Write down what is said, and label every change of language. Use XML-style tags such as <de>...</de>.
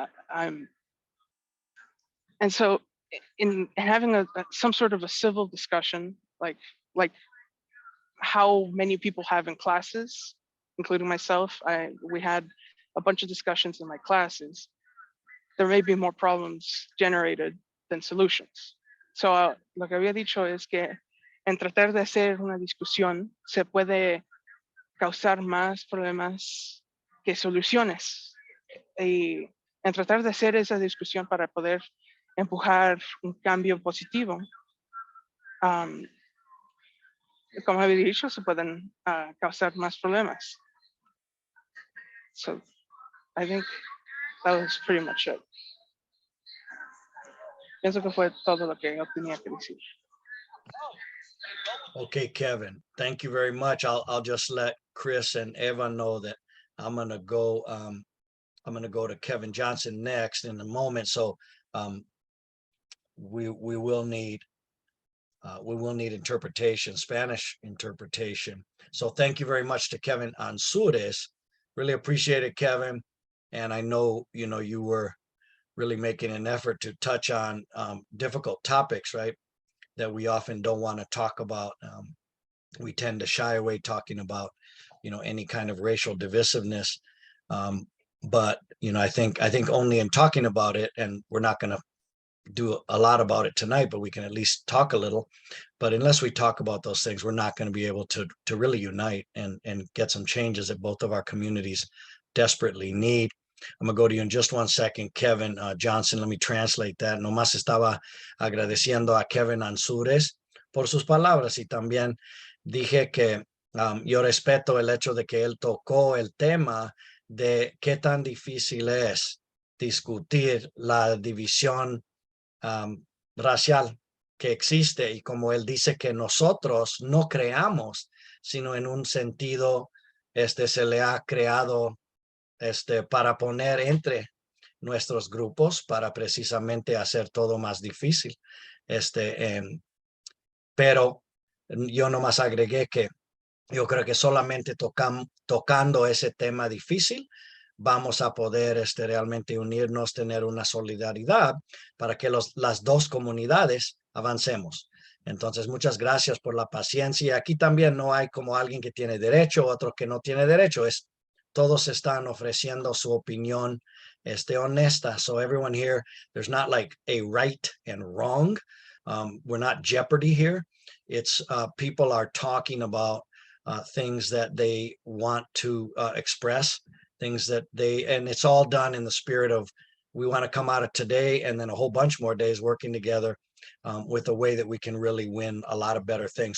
<en>And so in having some sort of a civil discussion, like how many people have in classes, including myself, we had a bunch of discussions in my classes. There may be more problems generated than solutions.</en> <es>So lo que había dicho es que en tratar de hacer una discusión se puede causar más problemas que soluciones. Y en tratar de hacer esa discusión para poder empujar un cambio positivo, como había dicho, se pueden causar más problemas.</es> <en>So I think that was pretty much it.</en> <es>Pienso que fue todo lo que yo tenía que decir.</es> <en>Okay, Kevin, thank you very much. I'll just let Chris and Eva know that I'm gonna go to Kevin Johnson next in a moment. So we will need interpretation, Spanish interpretation. So thank you very much to Kevin Anzures. Really appreciate it, Kevin. And I know, you were really making an effort to touch on difficult topics, right? That we often don't want to talk about. We tend to shy away talking about, any kind of racial divisiveness. But, I think only in talking about it, and we're not going to do a lot about it tonight, but we can at least talk a little. But unless we talk about those things, we're not going to be able to really unite and get some changes that both of our communities desperately need. I'm gonna go to you in just one second, Kevin Johnson. Let me translate that.</en> <es>Nomás estaba agradeciendo a Kevin Anzures por sus palabras y también dije que yo respeto el hecho de que él tocó el tema de qué tan difícil es discutir la división racial que existe, y como él dice que nosotros no creamos, sino en un sentido se le ha creado para poner entre nuestros grupos para precisamente hacer todo más difícil. Pero yo nomás agregué que yo creo que solamente tocando ese tema difícil vamos a poder realmente unirnos, tener una solidaridad para que las dos comunidades avancemos. Entonces, muchas gracias por la paciencia. Aquí también no hay como alguien que tiene derecho, otro que no tiene derecho. Todos están ofreciendo su opinión honesta.</es> <en>So everyone here, there's not like a right and wrong. We're not Jeopardy here. It's people are talking about things that they want to express, things that and it's all done in the spirit of, we want to come out of today and then a whole bunch more days working together with a way that we can really win a lot of better things.</en>